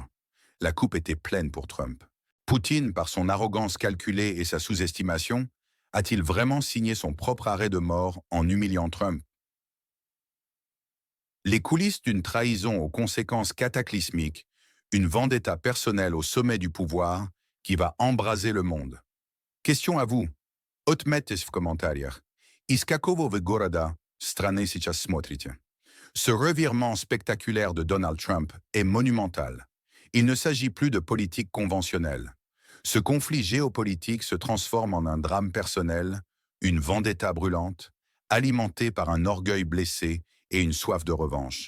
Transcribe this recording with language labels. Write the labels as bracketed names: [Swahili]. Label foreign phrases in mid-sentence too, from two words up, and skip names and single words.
[French] La coupe était pleine pour Trump. Poutine, par son arrogance calculée et sa sous-estimation, a-t-il vraiment signé son propre arrêt de mort en humiliant Trump? Les coulisses d'une trahison aux conséquences cataclysmiques, une vendetta personnelle au sommet du pouvoir qui va embraser le monde. Question à vous. [Russian] Отметьтесь в комментариях. Из какого вы города страны сейчас смотрите? [French] Ce revirement spectaculaire de Donald Trump est monumental. Il ne s'agit plus de politique conventionnelle. Ce conflit géopolitique se transforme en un drame personnel, une vendetta brûlante, alimentée par un orgueil blessé et une soif de revanche.